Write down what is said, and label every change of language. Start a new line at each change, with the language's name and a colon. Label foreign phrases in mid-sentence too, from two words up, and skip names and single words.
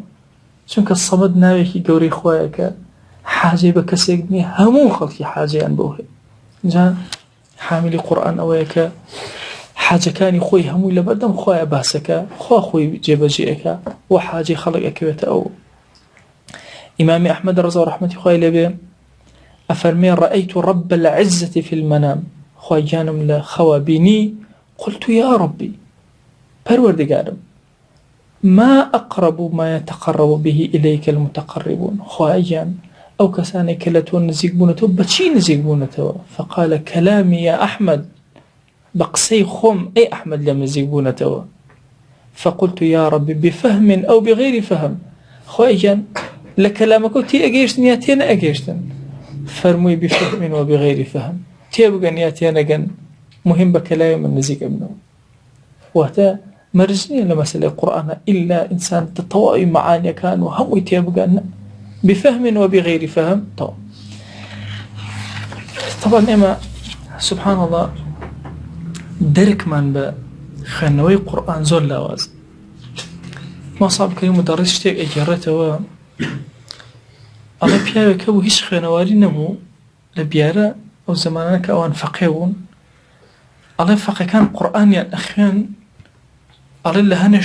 Central Kurdish: چونکە سەمەد ناوێکی گەورەی خوایە کە حاجەی بە کەسێک نییە هەموو خەڵکی حاجەیان بۆ هەیە جا حاملی قورئان ئەوەیە کە حاجەکانی خۆی هەمووی لە بەردەم خوایە باسەکە خوا خۆی جێبەجێەکە و حاجەی خەڵک ئەکەوێتە ئەو ئیمامی ئەحمەد ڕەزا و ڕەحمەتی خوای لێبێ ئەفەرمێ
Arabic: رأيت رب العزة في المنام
Central Kurdish: خوای گیانم لە خەوا بینی
Arabic: قلت يا ربي
Central Kurdish: پەروەردگارم
Arabic: ما أقرب ما يتقرب به إليك المتقربون
Central Kurdish: خوای گیان ئەو کەسانێک کە لە تۆ نزیک بوونەتەوە بەچی نزیک بوونەتەوە
Arabic: فقال كلامي يا أحمد
Central Kurdish: بقسەی خۆم ئەی ئەحمەد لەم نزیک بوونەتەوە
Arabic: فقلت يا ربي بفهم أو بغير فهم
Central Kurdish: خوای گیان لە کەلامەکە تێ ئەگەیشتن یا تێ نەئەگەیشتن فەرمووی
Arabic: بفهم وبغير فهم
Central Kurdish: تێبگەن یا تێنەگەن مهم بە کەلامی من نزیک ئەبنەوە واتە مەرج نییە لە مەسەلەی قورئانە ئیلا ئینسان تەواوی مەعانیەکان و هەمووی تێبگەن
Arabic: بفهم وبغير فهم
Central Kurdish: طبعا ئێمە
Arabic: سبحان الله
Central Kurdish: دەرکمان بە خوێندنەوەی قورئان زۆر لاواز ماسا بکەین مدەڕیس شتێک ئەگەڕێتەوە ئەڵێ پیاوێکە بوو هیچ خوێنەواری نەبوو لە بیارە ئەو زەمانە کە ئەوان فەقێ بوون ئەڵێ فەقێکان قورئانیان ئەخوێن ئەڵێ لە هەنێ